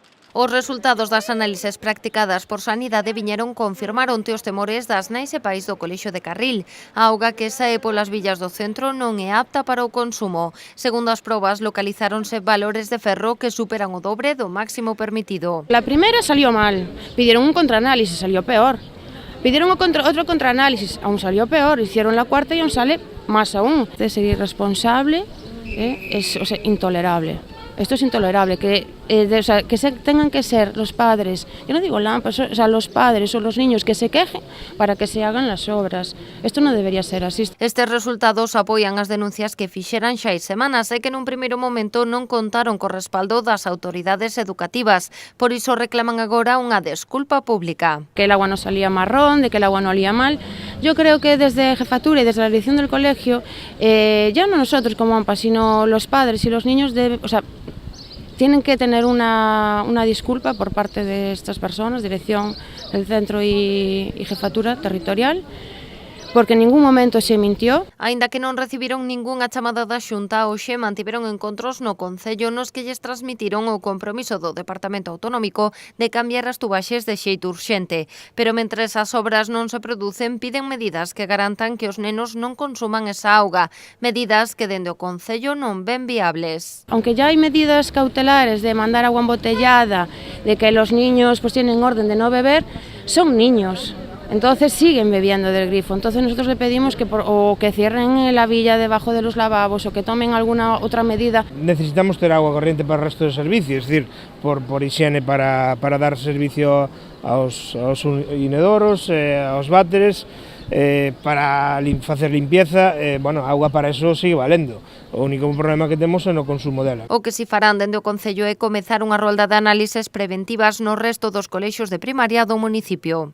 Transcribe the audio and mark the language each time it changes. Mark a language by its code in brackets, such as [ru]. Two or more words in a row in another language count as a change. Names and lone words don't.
[gl] Os resultados das análises practicadas por Sanidade viñeron confirmar onte os temores das nais e pais do Colexio de Carril. A auga que sae polas villas do centro non é apta para o consumo. Segundo as probas, localizáronse valores de ferro que superan o dobre do máximo permitido. [es] La primera salió mal, pidieron un contraanálisis, salió peor. Pidieron otro contraanálisis, aún salió peor, hicieron la cuarta y aún sale más aún. Es irresponsable, es intolerable. Esto es intolerable, que tengan que ser los padres, yo no digo lámparas, los padres o los niños que se quejen para que se hagan las obras. Esto no debería ser así. [gl] Estes resultados apoian as denuncias que fixeran xa hai semanas e que nun primeiro momento non contaron co respaldo das autoridades educativas. Por iso reclaman agora unha desculpa pública. [es] Que el agua no salía marrón, de que el agua no olía mal. Yo creo que desde Jefatura y desde la dirección del colegio, ya no nosotros como AMPA, sino los padres y los niños tienen que tener una disculpa por parte de estas personas, dirección del centro y jefatura territorial, porque en ningún momento se mintió. [gl] Aínda que non recibiron ningunha chamada da Xunta, hoxe mantiveron encontros no Concello nos que lles transmitiron o compromiso do Departamento Autonómico de cambiar as tubaxes de xeito urxente. Pero mentres as obras non se producen, piden medidas que garantan que os nenos non consuman esa auga, medidas que dende o Concello non ven viables. [es] Aunque ya hay medidas cautelares de mandar agua embotellada, de que los niños pues tienen orden de no beber, son niños. Entonces siguen bebiendo del grifo. Entonces nosotros le pedimos que que cierren la villa debajo de los lavabos o que tomen alguna otra medida. [gl] Necesitamos ter agua corriente para o resto dos servicios, [es] es decir, [gl] por higiene para dar servicio aos inedoros, aos váteres, para facer limpieza, [es] agua para eso sigue valendo. [gl] O único problema que temos é no consumo dela. O que si farán dende o Concello é comezar unha rolda de análises preventivas no resto dos colexios de primaria do municipio.